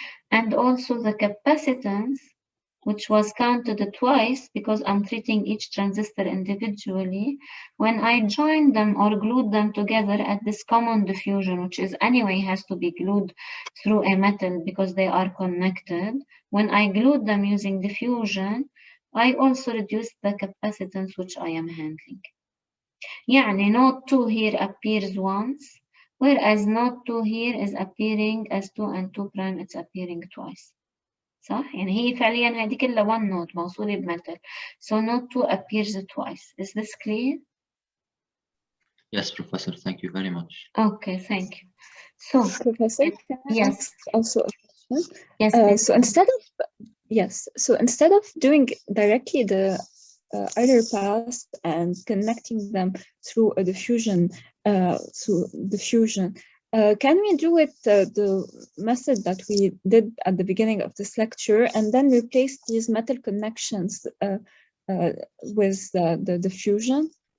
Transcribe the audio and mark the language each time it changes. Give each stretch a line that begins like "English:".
English: And also the capacitance, which was counted twice because I'm treating each transistor individually, when I joined them or glued them together at this common diffusion, which is anyway has to be glued through a metal because they are connected. When I glued them using diffusion, I also reduced the capacitance which I am handling. يعني node 2 here appears once, whereas node 2 here is appearing as 2 and 2 prime, it's appearing twice.
Arabic: صح؟ يعني هي فعليا هذه كلها
English: one node
Arabic: موصولة بمثل.
English: So node 2 appears twice. Is this clear? Yes, Professor, thank you very much. Okay, thank you. So, Professor, can I yes. ask also a question? Yes, please. So instead of doing directly the Euler path and connecting them through a diffusion, can we do it the method that we did at the beginning of this lecture and then replace these metal connections with the diffusion?